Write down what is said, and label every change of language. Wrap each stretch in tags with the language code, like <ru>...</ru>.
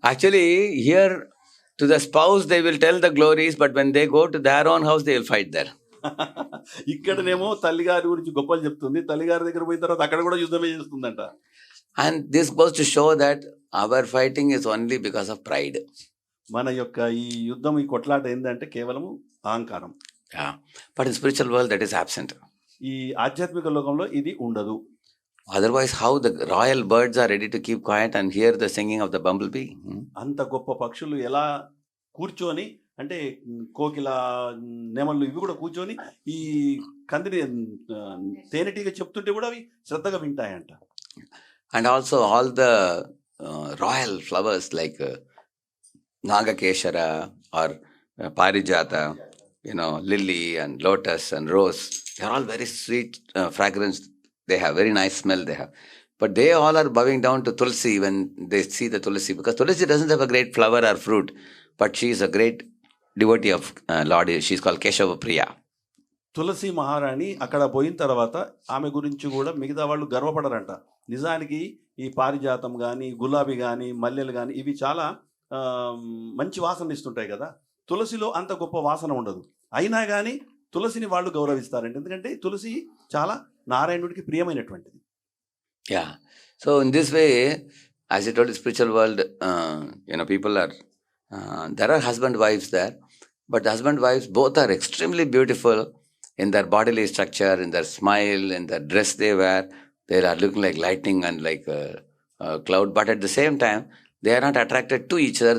<en>Actually, here to the spouse they will tell the glories, but when they go to their own house they will fight there.</en> <te>ఇక్కడనేమో తల్లిగారి గురించి గొప్పలు చెప్తుంది, తల్లిగారి దగ్గర పోయిన తర్వాత అక్కడ కూడా యుద్ధమే చేస్తుందంట.</te> <en>And this goes to show that our fighting is only because of pride.</en> <te>మన యొక్క ఈ యుద్ధం, ఈ కొట్లాట ఏంటంటే కేవలం అహంకారం. Yeah.</te> <en>But in spiritual world that is absent.</en> <te>ఈ ఆధ్యాత్మిక లోకంలో ఇది ఉండదు.</te> <en>Otherwise, how the royal birds are ready to keep quiet and hear the singing of the bumblebee?</en> <te>అంత గొప్ప పక్షులు ఎలా కూర్చొని అంటే కోకిల నెమళ్ళు ఇవి కూడా కూర్చొని ఈ కందిని తేనెటీగ చెప్తుంటే కూడా అవి శ్రద్ధగా వింటాయంట.</te> <en>And also all the royal flowers like Nagakeshara or Parijata, lily and lotus and rose. They are all very sweet fragrance. They have very nice smell they have. But they all are bowing down to Tulsi when they see the Tulsi, because Tulsi doesn't have a great flower or fruit, but she is a great devotee of Lord. She is called Keshava Priya.</en> <te>తులసి మహారాణి అక్కడ పోయిన తర్వాత ఆమె గురించి కూడా మిగతా వాళ్ళు గర్వపడరంట. నిజానికి ఈ పారిజాతం కానీ, గులాబీ కానీ, మల్లెలు కానీ ఇవి చాలా మంచి వాసన ఇస్తుంటాయి కదా. తులసిలో అంత గొప్ప వాసన ఉండదు. అయినా కానీ తులసిని వాళ్ళు గౌరవిస్తారంట. ఎందుకంటే తులసి చాలా నారాయణుడికి ప్రియమైనటువంటిది. Yeah.</te> <en>So in this way, as I told the spiritual world, people are, there are husband wives there, but the husband wives both are extremely beautiful in their bodily structure, in their smile, in the dress they wear. They are looking like lightning and like a cloud. But at the same time, they are not attracted to each other.</en>